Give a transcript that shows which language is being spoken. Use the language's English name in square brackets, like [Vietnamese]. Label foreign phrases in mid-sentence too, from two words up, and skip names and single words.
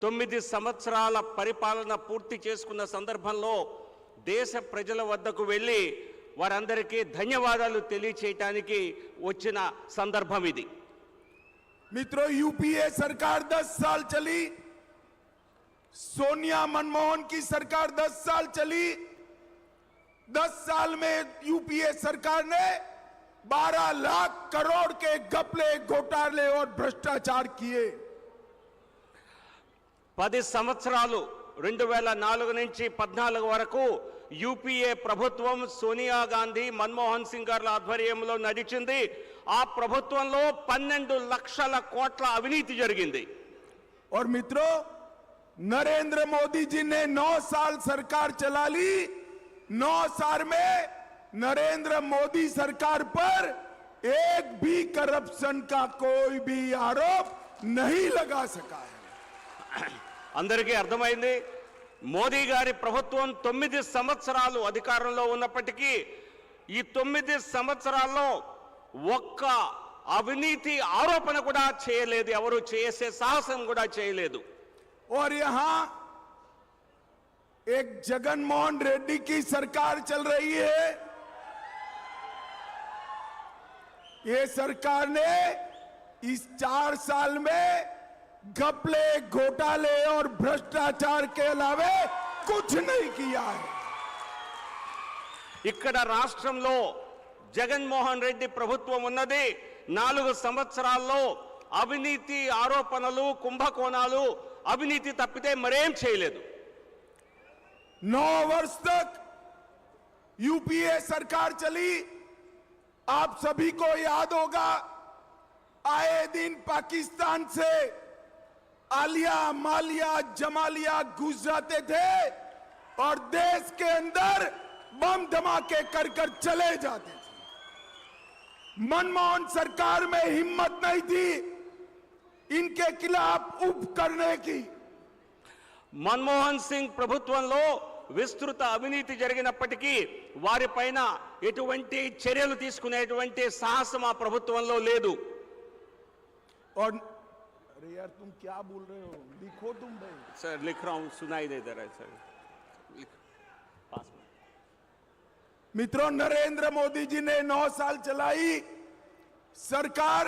[Telugu] 9 సంవత్సరాల పరిపాలన పూర్తి చేసుకున్న సందర్భంలో దేశ ప్రజల వద్దకు వెళ్ళి వారందరికీ ధన్యవాదాలు తెలియచేయడానికి వచ్చిన సందర్భం ఇది। [Hindi] मित्रों, यूपीए सरकार 10 साल चली, सोनिया मनमोहन की सरकार 10 साल चली। 10 साल में यूपीए सरकार ने 12 लाख करोड़ के घपले, घोटाले और भ्रष्टाचार किए। [Telugu] 10 సంవత్సరాలు 2004 నుంచి 14 వరకు యూపీఏ ప్రభుత్వం సోనియా గాంధీ మన్మోహన్ సింగ్ గారి ఆధ్వర్యంలో నడిచింది। ఆ ప్రభుత్వంలో 12 లక్షల కోట్ల అవినీతి జరిగింది। [Hindi] और मित्रों, नरेंद्र मोदी जी ने 9 साल सरकार चला ली। 9 साल में नरेंद्र मोदी सरकार पर एक भी करप्शन का कोई भी आरोप नहीं लगा सका है। [Telugu] అందరికీ అర్థమైంది, మోదీ గారి ప్రభుత్వం 9 సంవత్సరాలు అధికారంలో ఉన్నప్పటికీ ఈ 9 సంవత్సరాల్లో ఒక్క అవినీతి ఆరోపణ కూడా చేయలేదు, ఎవరు చేసే సాహసం కూడా చేయలేదు। [Hindi] और यहां एक जगनमोहन रेड्डी की सरकार चल रही है। ये सरकार ने इस 4 साल में घपले, घोटाले और भ्रष्टाचार के अलावा कुछ नहीं किया है। [Telugu] ఇక్కడ రాష్ట్రంలో జగన్మోహన్ రెడ్డి ప్రభుత్వం ఉన్నది। 4 సంవత్సరాల్లో అవినీతి ఆరోపణలు, కుంభకోణాలు, అవినీతి తప్పితే మరేం చేయలేదు। [Hindi] 9 वर्ष तक यूपीए सरकार चली। आप सभी को याद होगा, आए दिन पाकिस्तान से आलिया, मालिया, जमालिया घुस जाते थे और देश के अंदर बम धमाके कर कर चले जाते थे। मनमोहन सरकार में हिम्मत नहीं थी इनके खिलाफ उप करने की। [Telugu] మన్మోహన్ సింగ్ ప్రభుత్వంలో విస్తృత అవినీతి జరిగినప్పటికీ వారిపైన ఎటువంటి చర్యలు తీసుకునేటువంటి సాహసం ఆ ప్రభుత్వంలో లేదు। [Hindi] और अरे यार, तुम क्या बोल रहे हो? लिखो तुम भाई। सर लिख रहा हूं, सुनाई दे रहा है सर, पास में। मित्रों, नरेंद्र मोदी जी ने 9 साल चलाई सरकार।